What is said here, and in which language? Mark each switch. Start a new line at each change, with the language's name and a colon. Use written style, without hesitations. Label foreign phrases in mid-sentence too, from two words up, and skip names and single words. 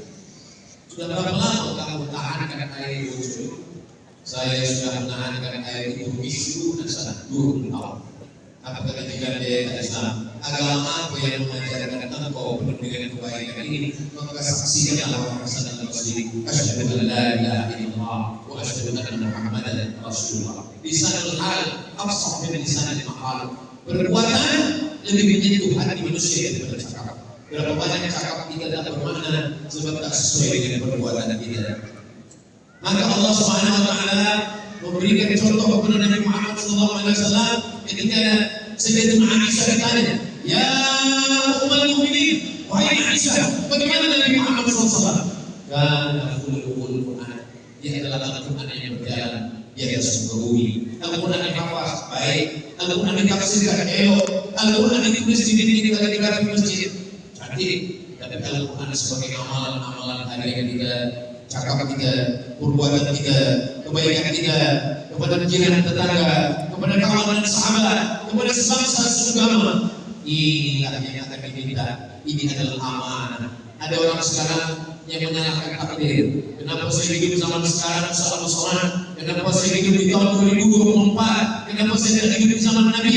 Malay: Sudah berapa lama kamu tahankan air bocor? Saya sudah menahankan air itu isu dan sangat 20 tahun. Apa kata jiran dia yang Islam? Agama apa yang mengajarkan engkau penuh dengan kebaikan ini? Maka saksikanlah
Arabic: Hasan Al-Basri, أشهد أن لا إله إلا الله وأشهد أن محمدا رسول الله. لسان الحال أفصح من لسان المقال.
Malay: Perbuatan lebih menyentuh hati manusia daripada cakap. Berapa banyak cakap kita tak bermakna sebab tak sesuai dengan perbuatan kita. Maka Allah
Arabic: سبحانه وتعالى
Malay: memberikan contoh kepada Nabi Muhammad
Arabic: صلى الله عليه وسلم
Malay: ketika Sayyidatuna Aisyah ditanya,
Arabic: "يا أم المؤمنين,
Malay: wahai Aisyah, bagaimana Nabi Muhammad
Arabic: صلى الله عليه وسلم?" كان خلق القرآن.
Malay: Dia adalah Al-Quran yang berjalan di atas muka bumi. Al-Quran yang hafaz baik, Al-Quran yang tafsirkan elok, Al-Quran yang ditulis di dinding di masjid cantik. Tapi Al-Quran sebagai amalan-amalan harian kita, cakap kita, perbuatan kita, kebaikan kita kepada jiran tetangga, kepada kawan dan sahabat, kepada sebangsa seagama. Inilah yang akan diminta. Ini adalah amanah. Ada orang sekarang yang menyalahkan takdir. Kenapa saya hidup zaman sekarang salah-salah? Kenapa saya hidup di tahun 2024? Kenapa saya tidak hidup di zaman Nabi?